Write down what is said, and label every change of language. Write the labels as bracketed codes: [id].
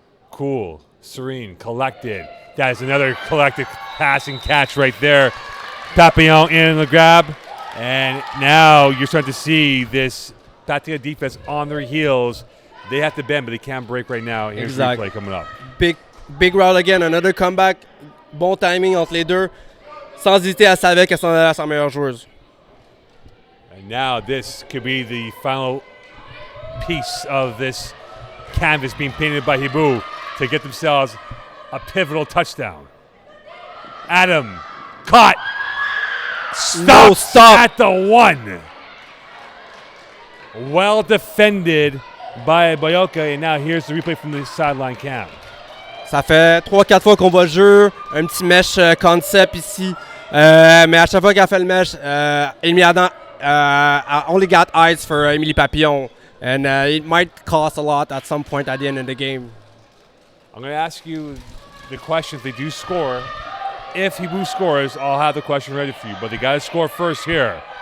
[en] Cool, serene, collected. That is another collected passing catch right there. Papillon in the grab. And now you're starting to see this Patriots defense on their heels. They have to bend, but they can't break right now. Here's the replay coming up. Big route again, another comeback. [fr] Bon timing entre les deux. Sans hésiter, elle savait qu'elle s'en allait à sa meilleure joueuse. [en] And now this could be the final piece of this canvas being painted by Hiboux to get themselves a pivotal touchdown. Adam caught. Stop at the 1. Well defended by Boyoka, and now here's the replay from the sideline cam. [fr] Ça fait 3-4 fois qu'on voit le jeu, un petit mesh concept ici. Mais à chaque fois qu'elle fait le mesh, Émilie Adam [en] only got eyes for [fr] Émilie Papillon. [en] And it might cost a lot at some point at the end of the game. I'm going to ask you the question if they do score. If Hiboux scores, I'll have the question ready for you. But they got to score first here.